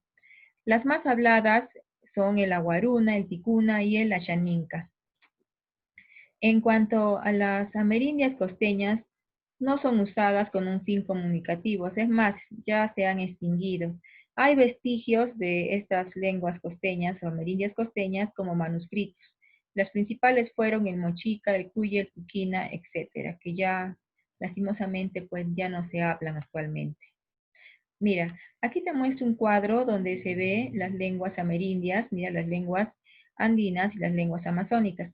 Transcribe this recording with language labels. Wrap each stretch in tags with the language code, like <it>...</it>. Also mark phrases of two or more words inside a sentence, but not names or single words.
<es>Las más habladas son el aguaruna, el ticuna y el ashaninka. En cuanto a las amerindias costeñas, no son usadas con un fin comunicativo, es más, ya se han extinguido. Hay vestigios de estas lenguas costeñas o amerindias costeñas como manuscritos. Las principales fueron el mochica, el cuy, el cuquina, etcétera, que ya lastimosamente pues ya no se hablan actualmente. Mira, aquí te muestro un cuadro donde se ve las lenguas amerindias, mira las lenguas andinas y las lenguas amazónicas.</es>